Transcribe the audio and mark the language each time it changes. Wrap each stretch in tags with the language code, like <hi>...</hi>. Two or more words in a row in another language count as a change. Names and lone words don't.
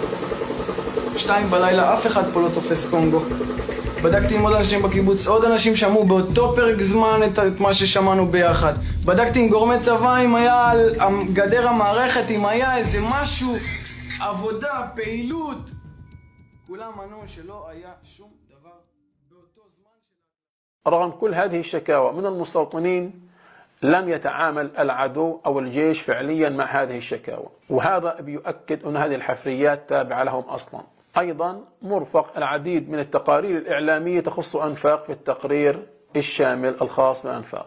<he>2 בלילה, אף אחד פה לא תופס קונגו. בדקתי עם עוד אנשים בקיבוץ, עוד אנשים שמעו באותו פרק זמן את מה ששמענו ביחד. בדקתי עם גורמי צבא, אם היה על גדר המערכת, אם היה איזה משהו, עבודה, פעילות. כולם ענו שלא היה שום דבר באותו זמן.</he> <ar>رغم كل هذه الشكاوى من المستوطنين لم يتعامل العدو أو الجيش فعليا مع هذه الشكاوى، وهذا بيؤكد أن هذه الحفريات تابعة لهم أصلا. أيضا مرفق العديد من التقارير الإعلامية تخص أنفاق في التقرير الشامل الخاص بأنفاق.</ar>